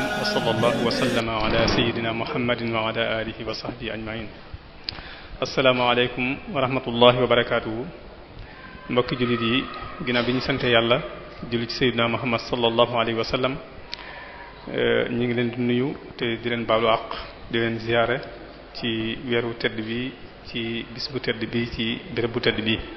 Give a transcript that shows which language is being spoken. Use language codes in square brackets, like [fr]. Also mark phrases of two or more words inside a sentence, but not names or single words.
[ar] وصلى الله وسلم على سيدنا محمد وعلى آله وصحبه أجمعين السلام عليكم ورحمة الله وبركاته [wo] mbokki jullit yi ginnaaw bi ñu sant yàlla julli ci Seydina Muhammad [ar] صلى الله عليه وسلم [wo] ñu ngi leen di nuyu te di leen baalu àq di leen ziyaare ci weeru tedd bi ci bis bu tedd bi ci béréb bu tedd bi